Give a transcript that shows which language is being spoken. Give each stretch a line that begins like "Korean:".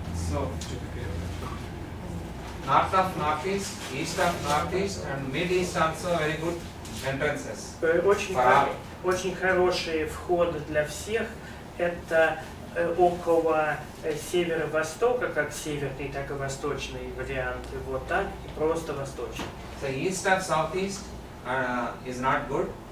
English: So, north of northeast, east of northeast, and mid east also very good entrances.
Russian: Очень,
English: For all.
Russian: очень хорошие входы для всех. Это около северо-востока, как северный, так и восточный варианты. Вот так и просто восточный.
English: So east of southeast is not good.